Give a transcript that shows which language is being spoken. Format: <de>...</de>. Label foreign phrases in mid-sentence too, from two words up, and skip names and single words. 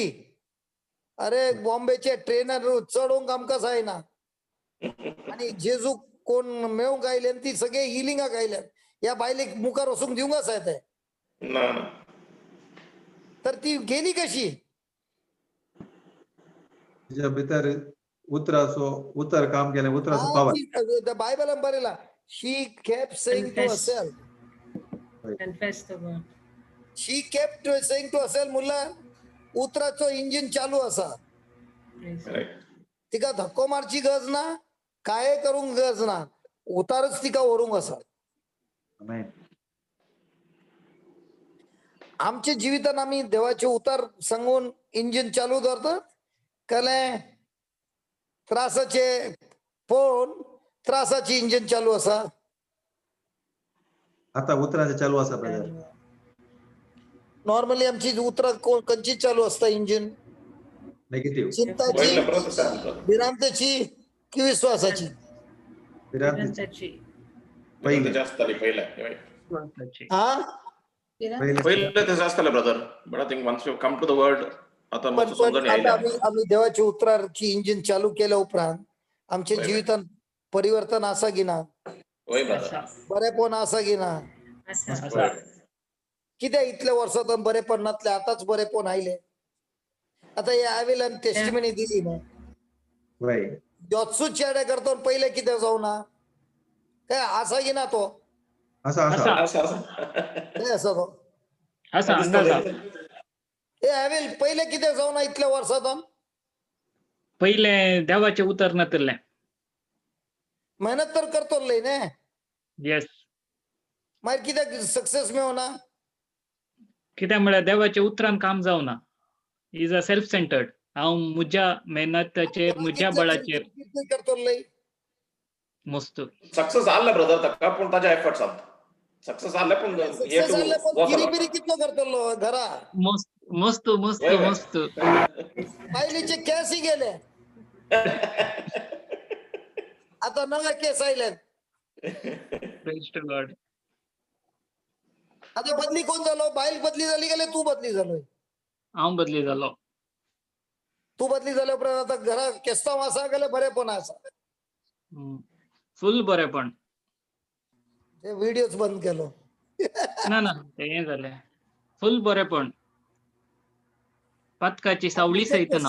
<kok>अरे बॉम्बेचे ट्रेनर चढोवंक आमकां जायना, आणि जेजू कोण मेळूंक आयले, ती सगळे हिलिंगाक आयल्यात. या बायलेक मुखार वचूंक दिवंक जाय ते. ना. तर ती गेली कशी? तिच्या भितर उतर काम केलें, उतराचो पावर. बायबलान बरयला,</kok> <en>She kept saying to herself. Confess the word. She kept saying to herself</en> <kok>म्हणल्यार उतराचो इंजिन चालू असा.</kok> <en>Praise God.</en> <kok>Correct. तिका धक्को मारची गरज ना, काय करूंक गरज ना, उतारच तिका व्हरूंक आसा. आमेन. आमच्या जिवितान आम्ही देवाचे उतार सांगून इंजिन चालू करतात, कळ्ळें? त्रासाचे पळोवन त्रासाची इंजिन चालू असा. आता उतराचे चालू आसा ब्रदर. नॉर्मली आमची उतरां खंयची चालू असता इंजिन? नेगेटिव्ह. चिंताची, पहिलं परत सांग. भिरांतेची की विश्वासाची? विरांताची. पहिलं जास्त आली पहिलं. हा, पहिलं ते जास्त आलं ब्रदर.</kok> <en>But I think once you come to the word,</en> <kok>आता मस्त समजून आता यायला. आम्ही देवाची उतराची इंजिन चालू केल्या उपरांत आमच्या जीवितान परिवर्तन असा की ना? होय ब्रदर. बरेपण असा की ना? असा. कित्याक इतल्या वर्सांतून बरेपण नातले, आताच बरेपण आयले. आता हे आयवेल्यान टेस्टिमनी दिली ना, वय. योत्सूच चेडे करतो पहिले कितें जावना? काय असा की ना तो? असा असा. काय असा तो? असा अंदाज हा. हे आयवेल पहिले कितें जावना इतल्या वर्सांतून? पहिले देवाचे उतर नातले. मेहनत तर करतो लय ने, येस. मागीर कित्याक सक्सेस मेळना? कित्याक म्हळ्यार देवाचे उतरान काम जावना.</kok> <en>is a self centered.</en> <kok>हांव म्हज्या मेहनताचेर, म्हज्या बळाचेर करतो लय. मस्त. सक्सेस जाल्ला ब्रदर ताका, पूण ताच्या एफर्ट्स आसात. सक्सेस आले पण here सक्सेस to झाले पण</kok> <en>work a lot.</en> <kok>किरीपिरी कितलो करतलो घरा मस्त मस्त मस्त वय, वय. मस्त पहिलीचे केसही गेले आता नवा केस आयले</kok> <en>Praise to God.</en> <kok>आता बदली कोण झालो बाईल बदली झाली गेले तू बदली झालोय हांव बदली जालो. तू बदली झाल्या उपरांत आता घरा केस्ता वासा गेले बरे पण असा फुल बरेपण. ते व्हिडिओच बंद केलो ना ना ते हें जालें. फुल बरेपण. पथकाची सावळी सहित ना.</kok>